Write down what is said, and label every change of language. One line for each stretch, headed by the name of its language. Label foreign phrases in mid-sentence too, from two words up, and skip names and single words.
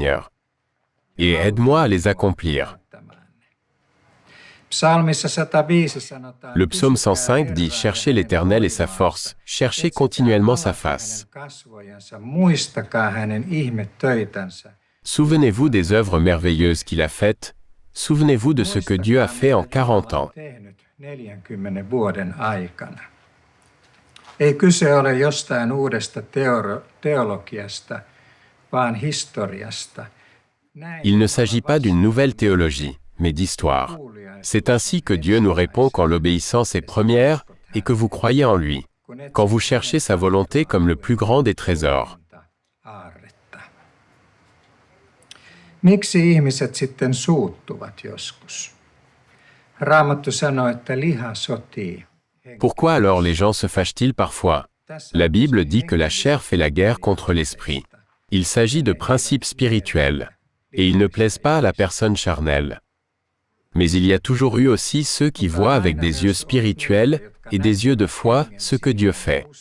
French: » Et aide-moi à les accomplir. Le psaume 105 dit « Cherchez l'Éternel et sa force, cherchez continuellement sa face. » Souvenez-vous des œuvres merveilleuses qu'il a faites, souvenez-vous de ce que Dieu a fait en 40 ans.
Finnish: Ei kyse ole jostain uudesta teologiasta, vaan historiasta.
French: Il ne s'agit pas d'une nouvelle théologie, mais d'histoire. C'est ainsi que Dieu nous répond quand l'obéissance est première et que vous croyez en lui, quand vous cherchez sa volonté comme le plus grand des trésors.
Finnish: Miksi ihmiset sitten suuttuvat joskus? Raamattu sanoo, että liha sotii.
French: Pourquoi alors les gens se fâchent-ils parfois? La Bible dit que la chair fait la guerre contre l'esprit. Il s'agit de principes spirituels, et ils ne plaisent pas à la personne charnelle. Mais il y a toujours eu aussi ceux qui voient avec des yeux spirituels et des yeux de foi ce que Dieu fait.